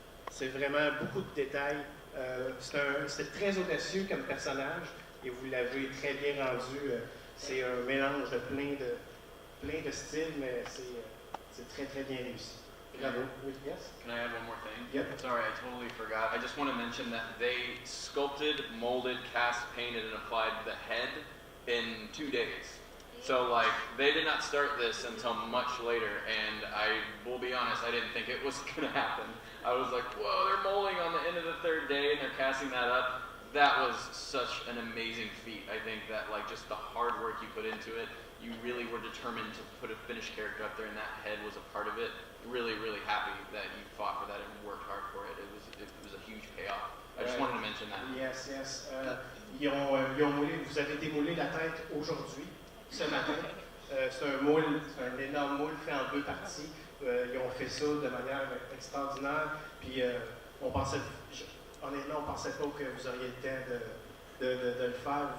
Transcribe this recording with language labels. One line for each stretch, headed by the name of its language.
French: C'est vraiment beaucoup de détails. C'est très audacieux comme personnage et vous l'avez très bien rendu. C'est un mélange de plein de styles, mais c'est très très bien réussi. Bravo.
English: Yes? Can I add one more thing? Yep. Sorry, I totally forgot. I just want to mention that they sculpted, molded, cast, painted, and applied the head in 2 days. So, like, they did not start this until much later, and I will be honest, I didn't think it was going to happen. I was like, whoa, they're molding on the end of the 3rd day, and they're casting that up. That was such an amazing feat. I think that, like, just the hard work you put into it, you really were determined to put a finished character up there, and that head was a part of it. Really, really happy that you fought for that and worked hard for it. It was a huge payoff. I just wanted to mention that. Yes.
French: Vous avez démoulé la tête aujourd'hui, ce matin. C'est un énorme moule fait en 2 parties. Ils ont fait ça de manière extraordinaire. Puis honnêtement, on ne pensait pas que vous auriez le temps de le faire.